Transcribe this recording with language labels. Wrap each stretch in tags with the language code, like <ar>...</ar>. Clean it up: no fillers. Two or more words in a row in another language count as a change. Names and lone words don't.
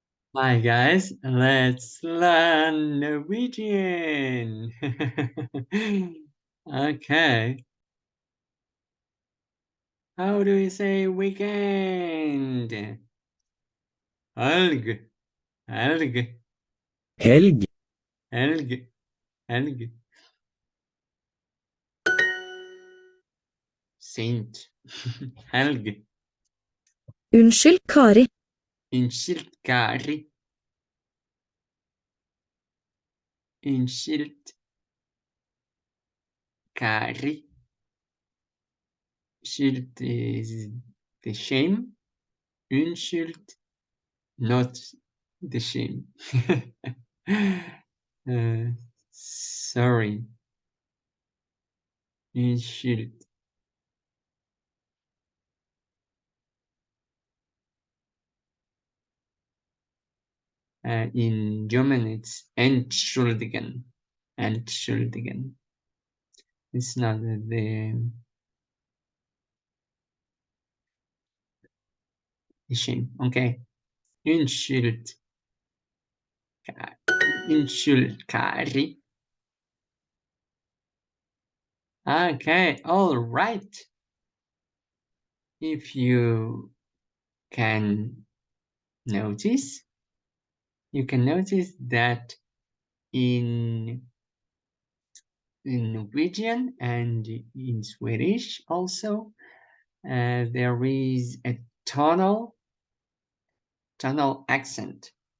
<en>Hi guys, let's learn Norwegian. Okay, how do we say weekend?</en> <no>Helg, helg, Helg. helg, helg. Saint, helg. Unnskyld, Kari. Unnskyld, Kari. Unnskyld, Kari.</no> <en>Skyld is the shame. Unnskyld, not the shame. Sorry.</en> <no>Unnskyld.</no> <en>In German, it's entschuldigen. Entschuldigen. It's not the shame. Okay.</en> <no>Unnskyld. Unnskyld, Kari.</no> <en>Okay, all right. If you can notice, that in Norwegian and in Swedish also, there is a tonal accent.</en>